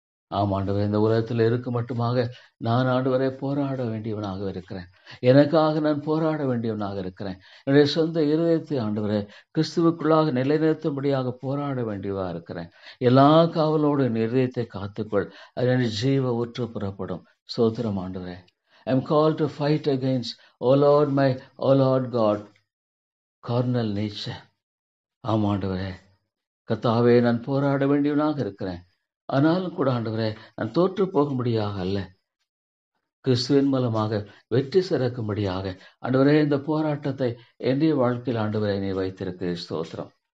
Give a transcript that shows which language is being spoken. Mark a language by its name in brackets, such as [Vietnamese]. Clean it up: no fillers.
[Tamil] ஆம் ஆண்டவரே, இந்த உலகத்தில் இருக்க மட்டுமாக நான் ஆண்டவரை போராட வேண்டியவனாக இருக்கிறேன். எனக்காக நான் போராட வேண்டியவனாக இருக்கிறேன். என்னுடைய சொந்த இருதயத்தை ஆண்டவரே கிறிஸ்துவுக்குள்ளாக நிலைநிறுத்தும்படியாக போராட வேண்டியவா இருக்கிறேன். எல்லா காவலோடு என் இருதயத்தை காத்துக்கொள், அது ஜீவ ஊற்று புறப்படும். சோத்திரம் ஆண்டவரே. [English] I am called to fight against, O Lord my, O Lord God, carnal nature. [Tamil] ஆம் ஆண்டவரே கர்த்தாவே, நான் போராட வேண்டியவனாக இருக்கிறேன். ஆனாலும் கூட ஆண்டவரே நான் தோற்று போகும்படியாக அல்ல, கிறிஸ்துவின் மூலமாக வெற்றி சிறக்கும்படியாக ஆண்டவரே இந்த போராட்டத்தை என்னுடைய வாழ்க்கையில் ஆண்டவரை நீ வைத்திருக்கிறீர். ஸ்தோத்திரம்.